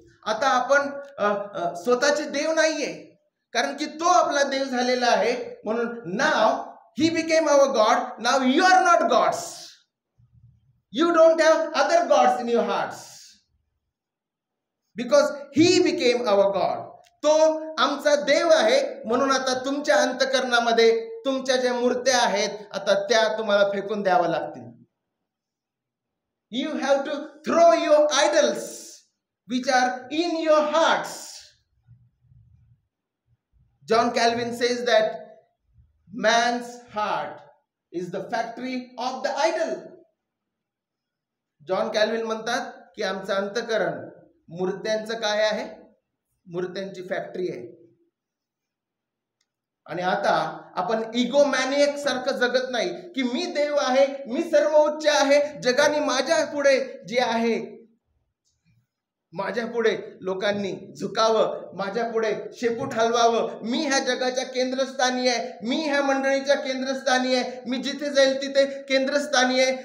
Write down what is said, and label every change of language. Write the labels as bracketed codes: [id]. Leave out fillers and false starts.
[mr] आता आपण स्वतःचे देव नाहीये, कारण की तो आपला देव झालेला आहे. म्हणून [en] Now he became our God. Now you are not gods. You don't have other gods in your hearts because he became our God. [mr] तो आमचा देव आहे. म्हणून आता तुमच्या अंतःकरणामध्ये तुमच्या ज्या मूर्त्या आहेत आता त्या तुम्हाला फेकून द्याव्या लागतील. [en] You have to throw your idols which are in your hearts. John Calvin says that man's heart is the factory of the idol. [mr] John Calvin म्हणतात की आमचं अंतःकरण मूर्त्यांचं काय आहे? मूर्त्यांची फॅक्टरी आहे. आणि आता आपण इगोमॅनियक सारखं जगत नाही की मी देव आहे, मी सर्वोच्च आहे, जगाने माझ्या पुढे जे आहे, माझ्या पुढे लोकांनी झुकावं, माझ्या पुढे शेपूट हलवावं, मी ह्या जगाच्या केंद्रस्थानी आहे, मी ह्या मंडळीच्या केंद्रस्थानी आहे, मी जिथे जाईल तिथे केंद्रस्थानी आहे.